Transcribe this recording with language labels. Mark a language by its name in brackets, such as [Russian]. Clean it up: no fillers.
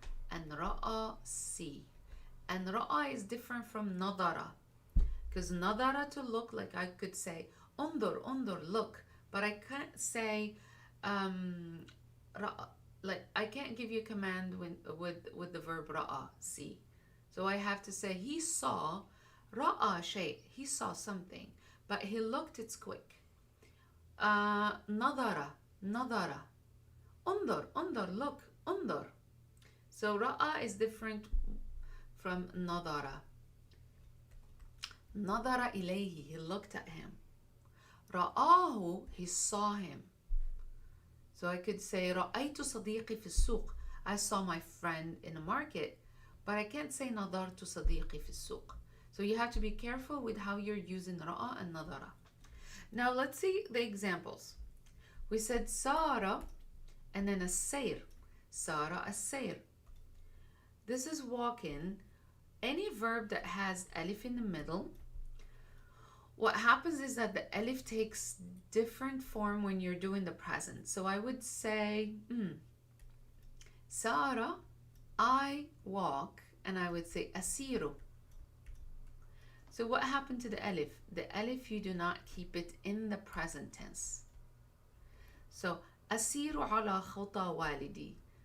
[English] And رأى, see. And رأى is different from نظر, because نظر, to look, like I could say انظر, انظر, look, but I can't say رأى, like I can't give you a command with the verb رأى, see. So I have to say he saw, [Arabic] رأى شيء, [English] he saw something, but he looked, it's quick. [Arabic] نظر, نظر. انظر, انظر, look, انظر. [English] So رأى is different from نظر. [Arabic] نظر إليه, [English] he looked at him. رآه, he saw him. So I could say [Arabic] رأيت صديقي في السوق, [English] I saw my friend in the market, but I can't say [Arabic] نظرت صديقي في السوق. [English] So you have to be careful with how you're using رأى and نظر. Now let's see the examples. We said سار and then السير. [Arabic] سار السير. [English] This is walking. Any verb that has alif in the middle, what happens is that the alif takes different form when you're doing the present. So I would say سارة, I walk, and I would say أسير. So what happened to the alif? The alif, you do not keep it in the present tense. [Arabic] So أسير على خطى والدي.